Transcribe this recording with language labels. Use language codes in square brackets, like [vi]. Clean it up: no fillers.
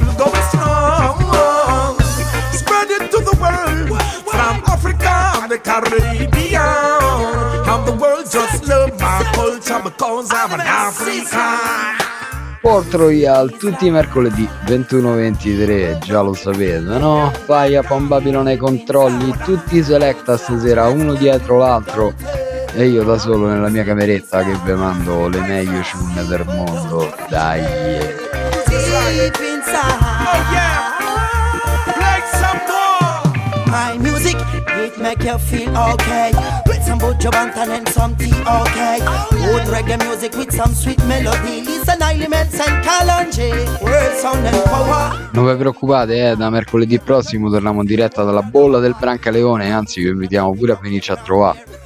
[en] Spread it to the world, from Africa and the Caribbean. And the world just love my culture because I'm an African. [it] Port Royal tutti i mercoledì 21-23, già lo sapete, no? Fai a Pom Babilone ai controlli, tutti selecta stasera, uno dietro l'altro, e io da solo nella mia cameretta che vi mando le meglio ciunne del mondo, dai! [en] Deep inside. Oh yeah! Like some more! My music, it make you feel okay. With some bojobantan and some tea, okay. Good reggae music with some sweet melody. Listen, Elements and Calonji. Words sound and power. [it] Non vi preoccupate, da mercoledì prossimo torniamo in diretta dalla bolla del Brancaleone. Anzi, vi invitiamo pure a venirci a trovare.